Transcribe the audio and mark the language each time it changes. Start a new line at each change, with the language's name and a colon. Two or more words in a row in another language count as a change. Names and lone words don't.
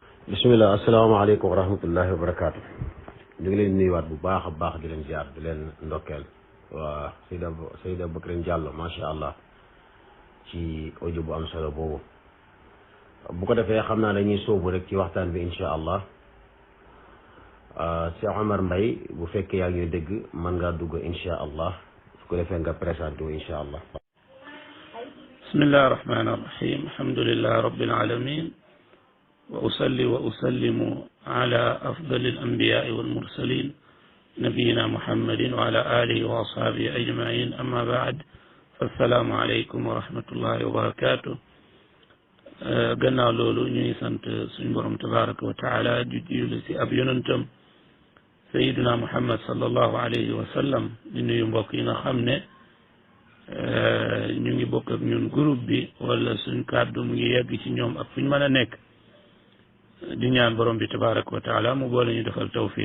Arabic: بسم الله السلام عليكم ورحمة الله وبركاته.
Wolof: ñu ngi leen nuyuwaat bu baax a baax di leen ziar di leen ndokkeel waa Seyda Bakrin Diallo
Arabic: ما شاء الله
Wolof: ci audio bu am solo boobu. bu ko defee xam naa dañuy sóobu rek ci waxtaan bi
Arabic: إن شاء الله
Wolof: Cheikh Omar Mbaye bu fekkee yaa ngi ñuy dégg mën ngaa dugg
Arabic: إن شاء الله
Wolof: su ko defee nga présenté wu
Arabic: إن شاء الله. بسم الله الرحمن الرحيم الحمد لله رب العالمين وأصلي وأسلم على أفضل الأنبياء والمرسلين نبينا محمد وعلى آله وأصحابه أجمعين أما بعد فالسلام عليكم ورحمة الله وبركاته.
Wolof: gannaaw loolu ñuy sant suñu borom
Arabic: تبارك وتعالى
Wolof: di julli si ab yonentam
Arabic: سيدنا محمد صلى الله عليه وسلم
Wolof: di nuyu mbokk yi nga xam ne ñu ngi bokk ak ñun groupe bi wala suñ kàddu mu ngi yegg ci ñoom ak fu ñu mën a nekk di ñaan borom bi
Arabic: تبارك وتعالى
Wolof: mu boole ñu defal tawfiq.